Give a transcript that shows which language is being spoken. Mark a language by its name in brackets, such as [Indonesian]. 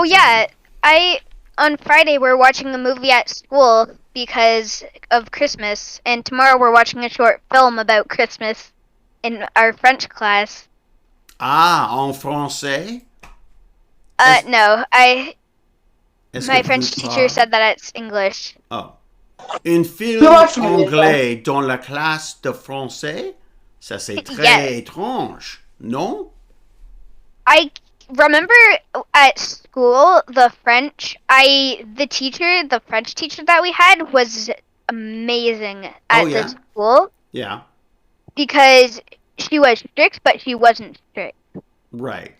[English] Oh yeah, on Friday we're watching the movie at school because of Christmas, and tomorrow we're watching a short film about Christmas in our French class. [French] Ah, en français? [English] No, my French teacher said that it's English. Oh. [French] Un film anglais dans la classe de français? Ça c'est très étrange, non? [English] I remember at school the French teacher that we had was amazing at the school. Yeah. Because she was strict, but she wasn't strict. Right.